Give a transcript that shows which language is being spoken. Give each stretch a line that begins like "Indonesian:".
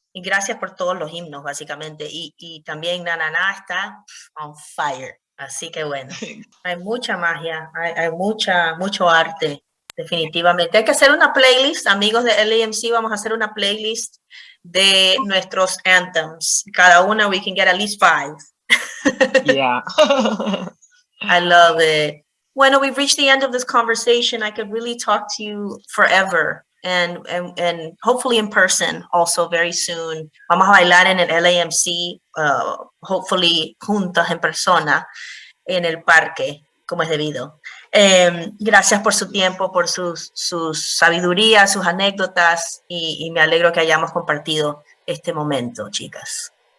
Spanish: Y gracias por todos los himnos, básicamente. Y también Na Na Na está
English: on fire.
Spanish: Así que bueno, hay mucha magia, hay mucho arte, definitivamente. Hay que hacer una playlist, amigos de LAMC, vamos a hacer una playlist de nuestros
English: anthems.
Spanish: Cada una,
English: we can get at least 5. Yeah. I love it.
Spanish: Bueno,
English: we've reached the end of this conversation. I could really talk to you forever and hopefully in person also very soon.
Spanish: Vamos a bailar en el LAMC,
English: hopefully
Spanish: juntas en persona en el parque, como es debido. Gracias por su tiempo, por sus sabiduría, sus anécdotas y me alegro que hayamos compartido este momento, chicas.